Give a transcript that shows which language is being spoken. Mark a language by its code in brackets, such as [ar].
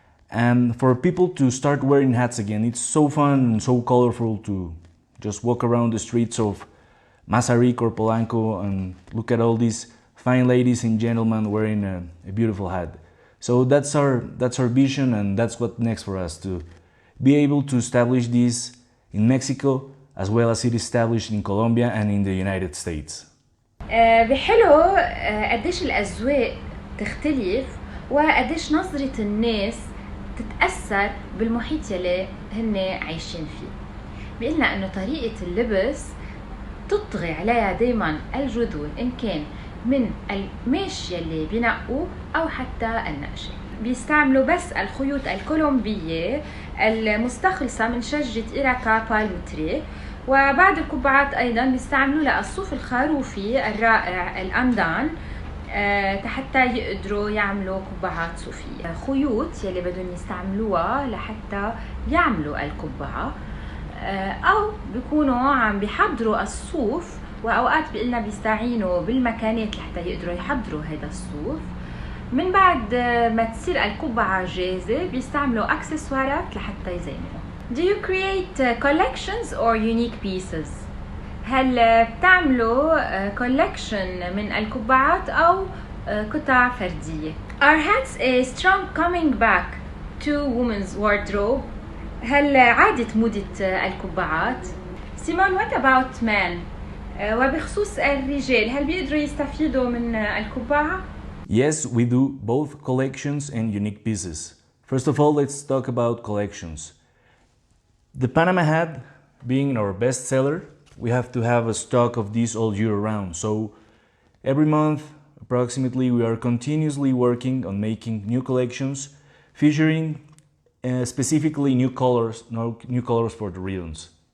[en] And for people to start wearing hats again. It's so fun and so colorful to just walk around the streets of Mazarik or Polanco and look at all these fine ladies and gentlemen wearing a beautiful hat. So that's our vision, and that's what's next for us, to be able to establish this in Mexico as well as it established in Colombia and in the United States. [ar] بحلو قديش الأذواق تختلف وقديش نظرة الناس تتأثر بالمحيط يلي هن عايشين فيه. بيقلنا إنه طريقة اللبس تطغي عليها دايما الجذور، إن كان من القماش يلي بينقوا أو حتى النقش. بيستعملوا بس الخيوط الكولومبية المستخلصة من شجرة إيراكا بالم تري، وبعض القبعات أيضا بيستعملوا للصوف الخروفي الرائع الأندان حتى يقدروا يعملوا قبعات صوفية. خيوط يلي بدهم يستعملوها لحتى يعملوا القبعة، أو بيكونوا عم بيحضروا الصوف، وأوقات بيقلنا بيستعينوا بالمكانات لحتى يقدروا يحضروا هذا الصوف. من بعد ما تصير القبعة جاهزة بيستعملوا أكسسوارات لحتى يزينوا. [en] Do you create collections or unique pieces? [ar] هل بتعملوا collection من القبعات أو قطع فردية؟ [en] Are hats a strong coming back to women's wardrobe? [ar] هل عادت موضة القبعات؟ سيمون, [en] what about men? [ar] وبخصوص الرجال هل بيقدروا يستفيدوا من القبعة؟ [en] Yes, we do both collections and unique pieces. First of all, let's talk about collections. The Panama hat being our best seller, we have to have a stock of these all year round. So every month, approximately, we are continuously working on making new collections featuring specifically new colors for the ribbons.